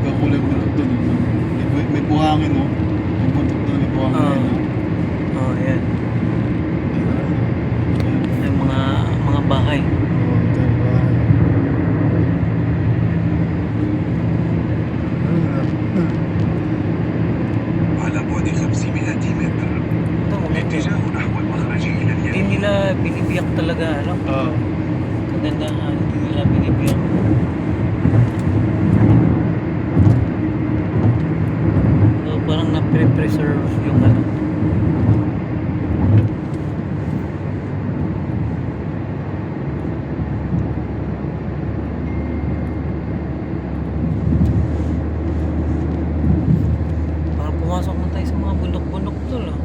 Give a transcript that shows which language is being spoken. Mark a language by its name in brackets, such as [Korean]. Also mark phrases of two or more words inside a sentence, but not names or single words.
[Filipino] Ibang kulay mo lang doon. May buhangin, no? Yung bundok doon, may buhangin. Oo. no? Oh, yan. Ayan. Yung mga bahay. Oo, ito yung bahay. Ano na? [Arabic] على بعد 500 متر [Filipino] Ito, maganda. [Arabic] الاتجاه نحو المخرج إلى [Filipino] Hindi [Arabic] اليمين. [Filipino] nila binibiyak talaga, ano. Oo. Kagandahan, hindi nila binibiyak. So, parang na-preserve yung ano. Parang pumasok na tayo sa mga bundok-bundok tol, ah.